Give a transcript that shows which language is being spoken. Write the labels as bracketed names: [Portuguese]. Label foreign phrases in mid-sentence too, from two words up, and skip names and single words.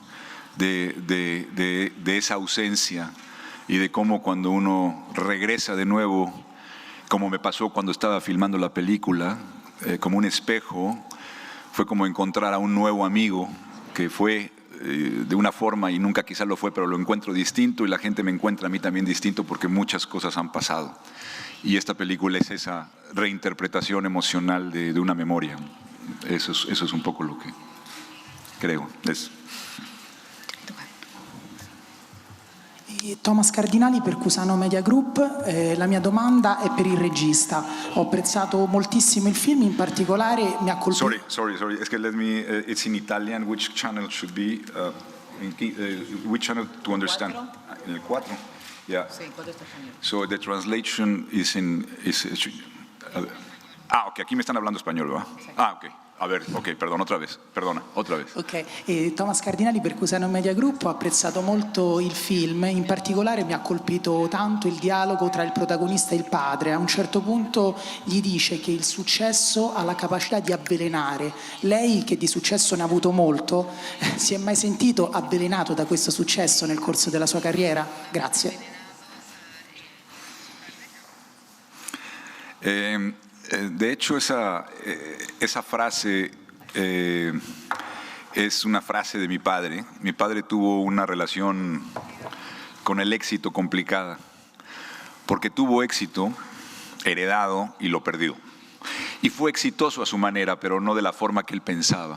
[Spanish] de esa ausencia y de cómo cuando uno regresa de nuevo, como me pasó cuando estaba filmando la película, como un espejo, fue como encontrar a un nuevo amigo que fue de una forma y nunca quizás lo fue, pero lo encuentro distinto y la gente me encuentra a mí también distinto porque muchas cosas han pasado. Y esta película es esa reinterpretación emocional de una memoria. Eso es un poco lo que creo. [Italian] Thomas Cardinali per Cusano Media Group, la mia domanda è per il regista. Ho apprezzato moltissimo il film, in particolare mi ha colpito... [English] Sorry, [Spanish] es que [English] let me, it's in Italian, which channel should be, which channel to understand? [Spanish] En el 4? Yeah. Sí, ¿cuál está español? [English] So the translation is in... [Spanish] ok, aquí me están hablando español, ¿verdad? Sí. Ok. A ver, ok, perdona, otra vez. [Italian] Ok, Thomas Cardinali per Cusano Media Group, ho apprezzato molto il film, in particolare mi ha colpito tanto il dialogo tra il protagonista e il padre. A un certo punto gli dice che il successo ha la capacità di avvelenare. Lei, che di successo ne ha avuto molto, si è mai sentito avvelenato da questo successo nel corso della sua carriera? Grazie. [Spanish] De hecho, esa frase es una frase de mi padre. Mi padre tuvo una relación con el éxito complicada, porque tuvo éxito heredado y lo perdió. Y fue exitoso a su manera, pero no de la forma que él pensaba.